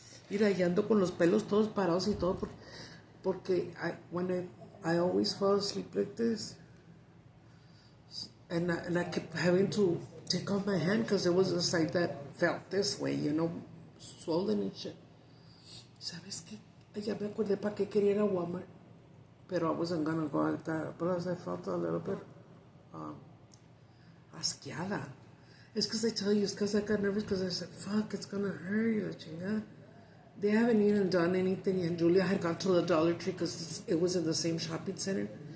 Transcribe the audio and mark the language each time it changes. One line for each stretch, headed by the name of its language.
Spanish: Mira, y ando con los pelos todos parados y todo porque
English: I always fall asleep like this. And I kept having to take off my hand because there was a side that felt this way, swollen and shit.
Spanish: ¿Sabes qué? Ya me acordé para qué quería ir a Walmart.
English: Pero I wasn't gonna go like that. Plus I felt a little bit asqueada. It's because I tell you, it's because I got nervous because I said, fuck, it's gonna hurt,
Spanish: la chingada.
English: They haven't even done anything, and Julia had gone to the Dollar Tree because it was in the same shopping center.